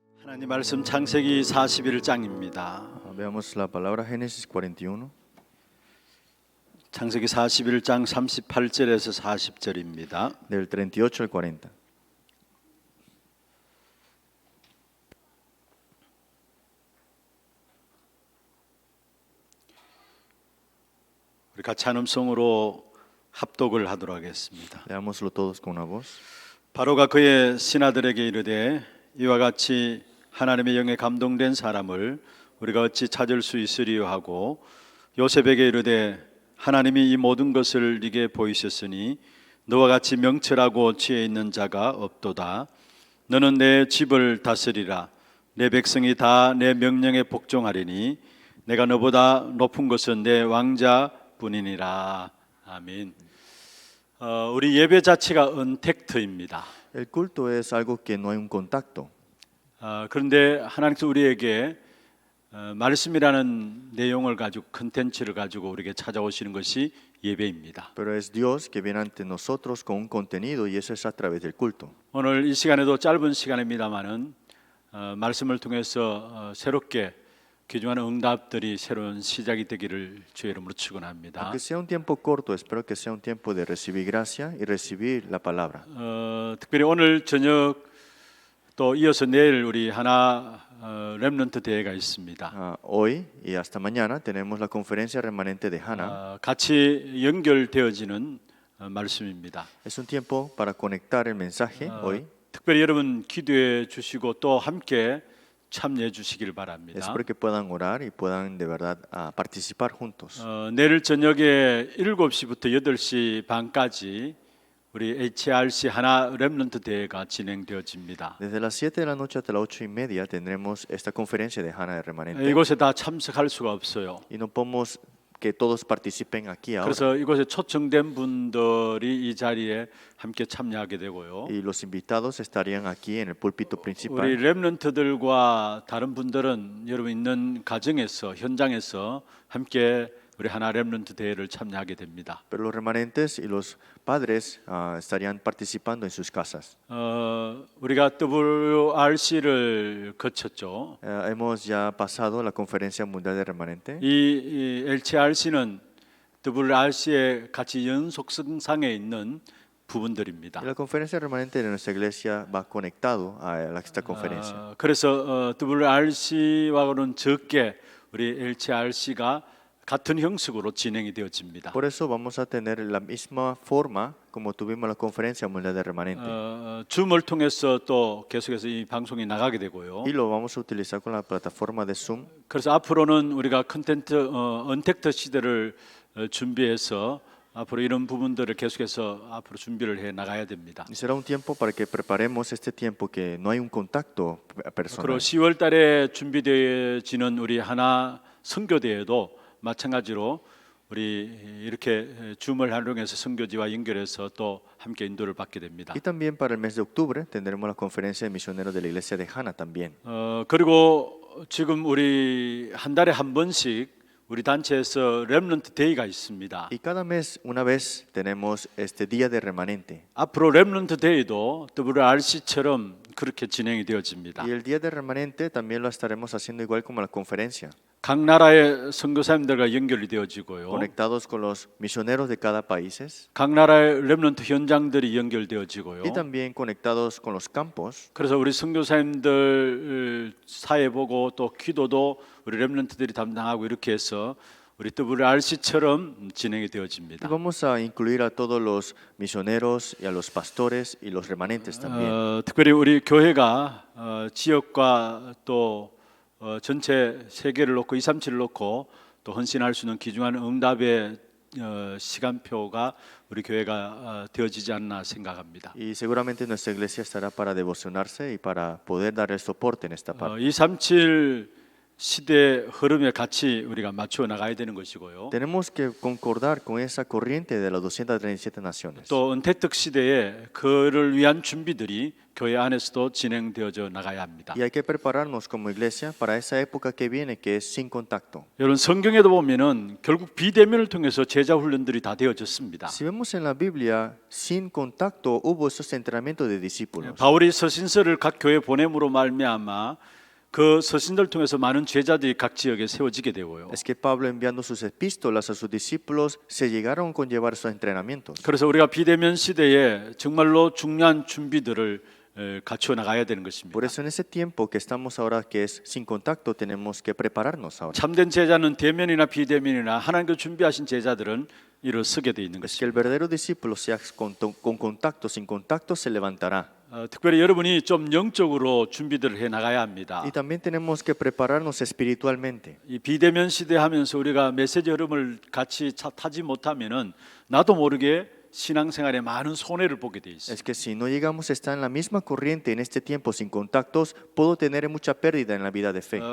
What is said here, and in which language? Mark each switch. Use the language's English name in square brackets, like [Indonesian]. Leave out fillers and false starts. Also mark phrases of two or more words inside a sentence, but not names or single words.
[Korean] 하나님 말씀 창세기 41장입니다. [Spanish] Veamos la palabra Génesis 41, [Korean] 창세기 41장 38절에서 40절입니다. [Spanish] del 38 al 40. [Korean] 우리 같이 한 음성으로 합독을 하도록 하겠습니다. [Spanish] Leámoslo todos con una voz. [Korean] 바로가 그의 신하들에게 이르되 이와 같이 하나님의 영에 감동된 사람을 우리가 어찌 찾을 수 있으리요 하고 요셉에게 이르되 하나님이 이 모든 것을 네게 보이셨으니 너와 같이 명철하고 지혜 있는 자가 없도다. 너는 내 집을 다스리라. 내 백성이 다 내 명령에 복종하리니 내가 너보다 높은 것은 내 왕자뿐이니라. 아멘. 우리 예배 자체가 언택트입니다. [Spanish] El culto es algo que no hay un contacto. [Korean] 그런데 하나님께서 우리에게 말씀이라는 내용을 가지고 컨텐츠를 가지고 우리에게 찾아오시는 것이 예배입니다. [Spanish] Pero es Dios que viene ante nosotros con un contenido y eso es a través del culto. [Korean] 오늘 이 시간에도 짧은 시간입니다만은 말씀을 통해서 새롭게 귀중한 응답들이 새로운 시작이 되기를 주의 이름으로 축원합니다. [Spanish] Aunque sea un tiempo corto, espero que sea un tiempo de recibir gracia y recibir la palabra. [Korean] 특별히 오늘 저녁 또 이어서 내일 우리 하나 렘넌트 대회가 있습니다. [Spanish] Hoy y hasta mañana tenemos la conferencia remanente de Hannah. [Korean] 같이 연결되어지는 말씀입니다. [Spanish] Es un tiempo para conectar el mensaje hoy. [Korean] 특별히 여러분 기도해 주시고 또 함께 참여해 주시길 바랍니다. [Spanish] Espero que puedan orar y puedan de verdad participar juntos. [Korean] 내일 저녁에 7시부터 8시 반까지 우리 HRC 하나 렘넌트 대회가 진행되어집니다. [Spanish] Desde las 7 de la noche hasta las 8:30 tendremos esta conferencia de Hannah de remanente. [Korean] 이곳에 다 참석할 수가 없어요. [Spanish] Y no podemos que todos participen aquí ahora. [Korean] 그래서 이곳에 초청된 분들이 이 자리에 함께 참여하게 되고요. [Spanish] Y los invitados estarían aquí en el púlpito [Korean] 우리 [Spanish] principal. [Korean] 렘넌트들과 다른 분들은 여러분 있는 가정에서 현장에서 함께 우리 하나 렘넌트 대회를 참여하게 됩니다. [Spanish] Pero los remanentes y los padres estarían participando en sus casas. [Korean] 우리가 WRC를 거쳤죠. [Spanish] Hemos ya pasado la conferencia mundial de remanente. [Korean] 이 LCRC는 WRC의 같이 연속성상에 있는 부분들입니다. [Spanish] Y la conferencia remanente de nuestra iglesia va conectado a esta conferencia. [Korean] 그래서 WRC와는 적게 우리 LCRC가 같은 형식으로 진행이 되어집니다. [Spanish] Por eso vamos a tener la misma forma como tuvimos la conferencia mundial de remanente. [Korean] 줌을 통해서 또 계속해서 이 방송이 나가게 되고요. [Spanish] Y lo vamos a utilizar con la plataforma de Zoom. [Korean] 그래서 앞으로는 우리가 컨텐트 언택트 시대를 준비해서 앞으로 이런 부분들을 계속해서 앞으로 준비를 해 나가야 됩니다. [Spanish] Y será un tiempo para que preparemos este tiempo que no hay un contacto [Korean] 그리고 [Spanish] personal. [Korean] 10월 달에 준비되어지는 우리 하나 선교대회도 마찬가지로 우리 이렇게 줌을 활용해서 선교지와 연결해서 또 함께 인도를 받게 됩니다. [Spanish] Y también para el mes de octubre tendremos la conferencia de misioneros de la iglesia de Hannah también. [Korean] 그리고 지금 우리 한 달에 한 번씩 우리 단체에서 렘넌트 데이가 있습니다. [Spanish] Y cada mes, una vez, tenemos este día de remanente. [Korean] 앞으로 렘넌트 데이도 WRC처럼 그렇게 진행이 되어집니다. [Spanish] Y el día de remanente también lo estaremos haciendo igual como la conferencia, [Korean] 각 나라의 선교사님들과 연결이 되어지고요. [Spanish] conectados con los misioneros de cada país [Korean] 각 나라의 렘넌트 현장들이 연결되어지고요. [Spanish] y también conectados con los campos. [Korean] 그래서 우리 선교사님들 사회 보고 또 기도도 우리 렘넌트들이 담당하고 이렇게 해서 우리 WRC처럼 진행이 [Spanish] Y [Korean] 되어집니다. [Spanish] vamos a incluir a todos los misioneros y a los pastores y los remanentes también. [Korean] 특별히 우리 교회가 지역과 또 전체 세계를 놓고 237을 놓고 또 헌신할 수 있는 귀중한 응답의 시간표가 우리 교회가 되어지지 않나 생각합니다. [Spanish] Y seguramente nuestra iglesia estará para devocionarse y para poder dar el soporte en esta parte. [Korean] 237 시대 흐름에 같이 우리가 맞추어 나가야 되는 것이고요. [Spanish] Tenemos que concordar con esa corriente de las 237 naciones. [Korean] 또 은퇴특 시대에 그를 위한 준비들이 교회 안에서도 진행되어져 나가야 합니다. [Spanish] Y hay que prepararnos como iglesia para esa época que viene, que es sin contacto. [Korean] 여러분 성경에도 보면은 결국 비대면을 통해서 제자 훈련들이 다 되어졌습니다. [Spanish] Si vemos en la Biblia, sin contacto hubo esos entrenamientos de discípulos. [Korean] 바울이 서신서를 각 교회에 보냄으로 말미암아 그 서신들을 통해서 많은 제자들이 각 지역에 세워지게 되고요. [Spanish] Es que Pablo, enviando sus epístolas a sus discípulos, se llegaron con llevar esos entrenamientos. [Korean] 그래서 우리가 비대면 시대에 정말로 중요한 준비들을 갖추어 나가야 되는 것입니다. [Spanish] Por eso en ese tiempo que estamos ahora, que es sin contacto, tenemos que prepararnos ahora. [Korean] 참된 제자는 대면이나 비대면이나 하나님께서 준비하신 제자들은 일어서게 돼 있는 [Spanish] Es que el [Korean] 것입니다. [Spanish] verdadero discípulo, sea con contacto, sin contacto, se levantará. [Korean] 특별히 여러분이 좀 영적으로 준비들을 해 나가야 합니다. [Spanish] Y también tenemos que prepararnos espiritualmente. [Korean] 이 비대면 시대 하면서 우리가 메시지 흐름을 같이 타지 못하면은 나도 모르게 신앙생활에 많은 손해를 보게 돼 있어요. [Spanish] Es que si no llegamos a estar en la misma corriente en este tiempo sin contactos, puedo tener mucha pérdida en la vida de fe.